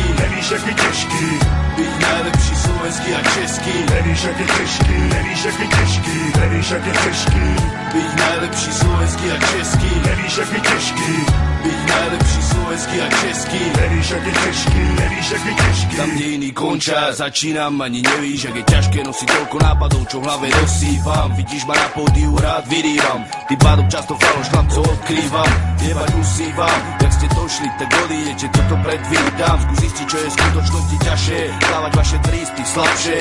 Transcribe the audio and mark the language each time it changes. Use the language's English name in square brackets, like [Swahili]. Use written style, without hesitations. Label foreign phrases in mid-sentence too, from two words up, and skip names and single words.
[Czech] Nevíš, jak je těžký být najlepší slovenský a český. Nevíš, jak je těžký, nevíš, jak je těžký. Nevíš, jak je těžký být najlepší slovenský a český. Nevíš, jak je těžký být najlepší slovenský a český. Nevíš, jak je těžký, nevíš, jak je těžký. [Slovak] Tam, kde iný končia, začínam, ani nevíš, jak je ťažké nosiť toľko nápadov, čo v hlave nosívam. Vidíš ma na pódiu, rád vyrývam, tým pádom často faloš chlapcov odkrývam. Jebať usívam, jak ste došli, tak odídete, toto predvídam. Skús zistiť, čo je v skutočnosti ťažšie, dávať vaše tristy slabšie.